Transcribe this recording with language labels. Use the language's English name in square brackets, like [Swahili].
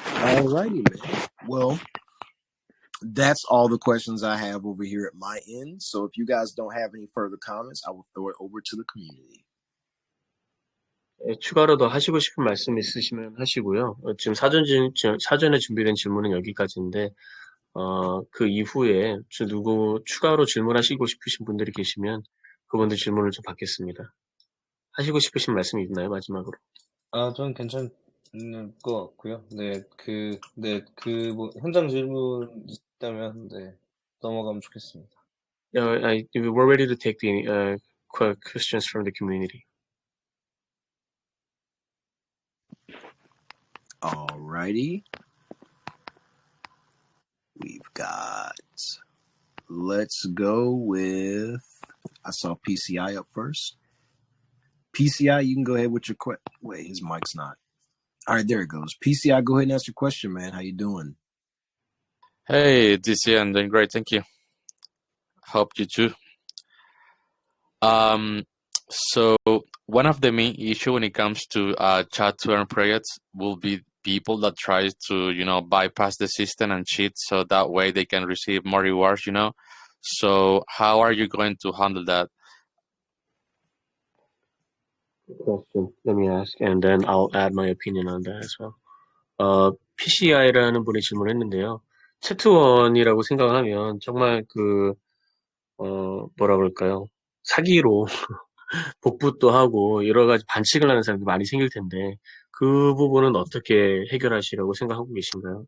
[English] Alrighty, man. Well, that's all the questions I have over here at my end. So if you guys don't have any further comments, I will throw it over to the community. [Korean] 추가로 더 하시고 싶은 말씀 있으시면 하시고요. 지금 사전에 준비된 질문은 여기까지인데, 그 이후에 추가로 질문하시고 싶으신 분들이 계시면 그분들 질문을 좀 받겠습니다. 하시고 싶으신 말씀 있나요, 마지막으로? 저는 괜찮을 것 같고요. 뭐, 현장 질문 있다면, 넘어가면 좋겠습니다. [English] We're ready to take the questions from the community. Alrighty. We've got, let's go with, I saw PCI up first. PCI, you can go ahead with your question. Wait, his mic's not. All right, there it goes. PCI, go ahead and ask your question, man. How you doing? Hey, DC, I'm doing great, thank you. Hope you too. So one of the main issue when it comes to chat to earn credits will be people that try to bypass the system and cheat, so that way they can receive more rewards. So how are you going to handle that? Good question. Let me ask, and then I'll add my opinion on that as well. [Korean] PCI라는 분이 질문했는데요. 채트원이라고 생각을 하면 정말 뭐라 그럴까요? 사기로 복붙도 하고 여러 가지 반칙을 하는 사람들이 많이 생길 텐데 그 부분은 어떻게 해결하시려고 생각하고 계신가요?